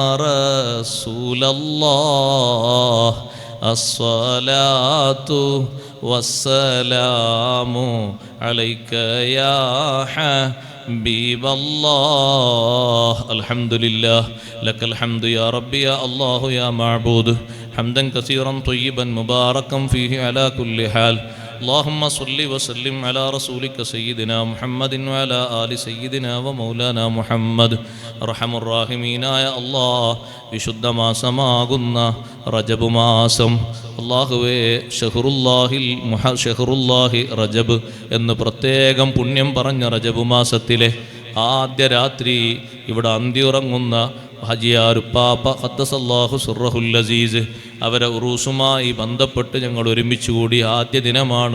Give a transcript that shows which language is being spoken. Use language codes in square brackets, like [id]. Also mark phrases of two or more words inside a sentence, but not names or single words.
[ar] رسول الله الصلاة والسلام عليك يا حبيب الله. الحمد لله لك الحمد يا ربي يا الله يا معبود حمدا كثيرا طيبا مباركا فيه على كل حال. اللهم صل وسلم على رسولك سيدنا محمد وعلى آل سيدنا ومولانا محمد. أرحم الراحمين [ml] അല്ലാഹ്, വിശുദ്ധ മാസമാകുന്ന റജബ് മാസം, അല്ലാഹുവേ, [ar] شهر الله رجب [ml] എന്ന് പ്രത്യേകം പുണ്യം പറഞ്ഞ റജബ് മാസത്തിലെ ആദ്യ രാത്രി ഇവിടെ അന്തിയുറങ്ങുന്ന ഹജിയാരുപ്പാപ്പ [ar] قدس الله سره العزيز [ml] അവരെ ഉറൂസുമായി ബന്ധപ്പെട്ട് ഞങ്ങൾ ഒരുമിച്ച് കൂടി ആദ്യ ദിനമാണ്.